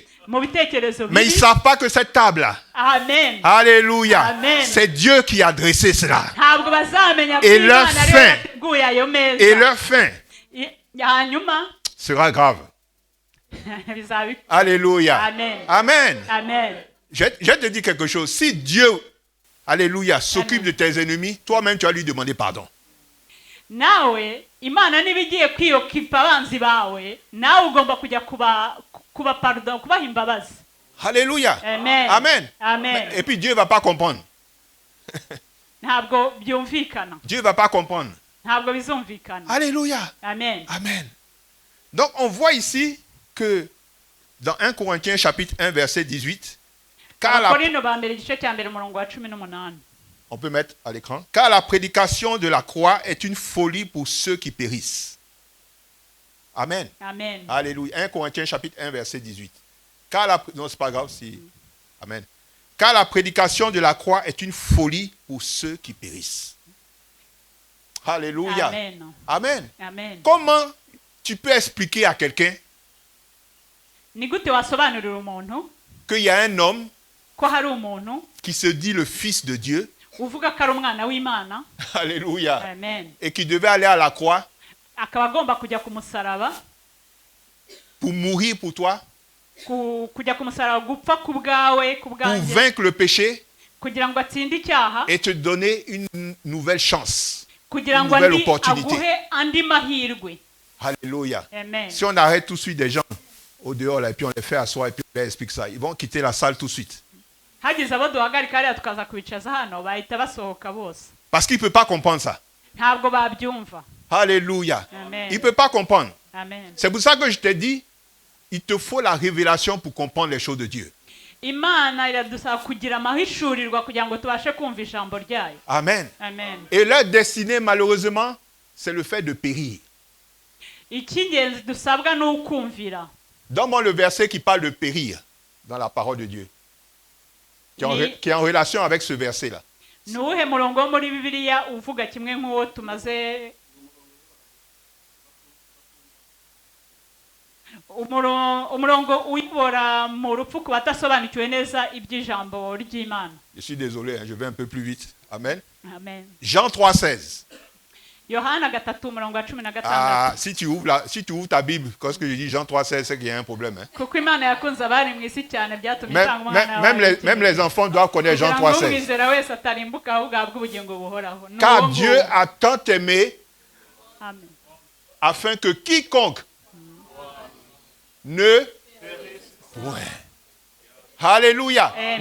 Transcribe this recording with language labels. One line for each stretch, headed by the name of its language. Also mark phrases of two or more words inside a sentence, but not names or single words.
Kinyarwanda: mu bitekerezo
French: Mais ils ne
Kinyarwanda: bibi.
French: savent pas que cette table-là, Amen. alléluia, Amen. c'est Dieu qui a dressé cela.
Kinyarwanda: ntabwo bazamenya ko
French: Et leur
Kinyarwanda: imana ariyo
French: fin.
Kinyarwanda: yateguye ayo meza.
French: Et leur fin
Kinyarwanda: hanyuma
French: sera grave.
Kinyarwanda: bizaba Alléluia. Amen. Amen. amen.
French: Je te dis quelque chose. Si Dieu, alléluia, s'occupe de tes ennemis, toi-même tu vas lui demander pardon.
Kinyarwanda: nawe imana niba igiye kwiyokipa abanzi bawe nawe ugomba kujya kubaha imbabazi. Alléluia. Amen. Amen. Amen.
French: Et puis Dieu ne va pas comprendre.
Kinyarwanda: ntabwo byumvikana.
French: Dieu ne va pas comprendre.
Kinyarwanda: ntabwo bizumvikana. Alléluia. Amen. Amen.
French: Donc on voit ici que dans 1 Corinthiens chapitre 1 verset 18,
Kinyarwanda: abakorino ba mbere igice cya mbere umurongo wa 18.
French: on peut mettre à l'écran, car la prédication de la croix est une folie pour ceux qui périssent. Amen. Amen. Alléluia. 1 Corinthiens chapitre 1 verset 18. Non, c'est pas grave si. Amen. Car la prédication de la croix est une folie pour ceux qui périssent. Alléluia. Amen. Amen. Amen. Comment tu peux expliquer à quelqu'un
Kinyarwanda: ni gute wasobanurira umuntu
French: qu'il y a un homme
Kinyarwanda: ko hari umuntu
French: qui se dit le fils de Dieu,
Kinyarwanda: uvuga ko ari umwana w'imana? alléluia, Amen.
French: et qui devait aller à la croix
Kinyarwanda: akaba agomba kujya ku musaraba,
French: pour mourir pour toi,
Kinyarwanda: kujya ku musaraba gupfa ku bwawe ku
French: pour
Kinyarwanda: bwanjye
French: vaincre le péché
Kinyarwanda: kugira ngo atsinde icyaha,
French: et te donner une nouvelle chance,
Kinyarwanda: kugira
French: une
Kinyarwanda: ngo
French: nouvelle opportunité.
Kinyarwanda: aguhe andi mahirwe. Alléluia. Amen.
French: Si on arrête tout de suite des gens au dehors là, et puis on les fait asseoir et puis on leur explique ça, ils vont quitter la salle tout de suite.
Kinyarwanda: hagize abo duhagarika hariya tukaza kubicaza hano bahita basohoka bose.
French: Parce qu'il ne peut pas comprendre ça.
Kinyarwanda: ntabwo babyumva. Alléluia. Amen.
French: Il ne peut pas comprendre. Amen. C'est pour ça que je t'ai dit, il te faut la révélation pour comprendre les choses de Dieu.
Kinyarwanda: imana iradusaba kugira amahishurirwa kugira ngo tubashe kumva ijambo ryayo. Amen. Amen.
French: Et leur destinée, malheureusement, c'est le fait de périr.
Kinyarwanda: icy'ingenzi dusabwa ni ukumvira.
French: Donne-moi le verset qui parle de périr dans la parole de Dieu. Qui est en relation avec ce verset-là.
Kinyarwanda: ni uwuhe murongo wo muri bibiliya uvuga kimwe nk'uwo tumaze umurongo uyobora mu rupfu ku batasobanukiwe neza iby'ijambo ry'imana?
French: Je suis désolé, je vais un peu plus vite. Amen. Amen. Jean 3,16.
Kinyarwanda: yohana 3 umurongo wa 16.
French: Ah, si tu ouvres ta Bible, quand ce que je dis Jean 3,16, c'est qu'il y a un problème. Hein.
Kinyarwanda: kuko imana yakunze abari mu isi cyane byatumye itanga umwana wayo.
French: Même les enfants doivent connaître Jean
Kinyarwanda: kugira ngo
French: 3,16.
Kinyarwanda: umwizera wese atarimbuka ahubwo ahabwe ubugingo buhoraho. Ni
French: Car
Kinyarwanda: uwo
French: Dieu
Kinyarwanda: nguwo.
French: a tant aimé Amen. afin que quiconque ne point. Alléluia. Amen.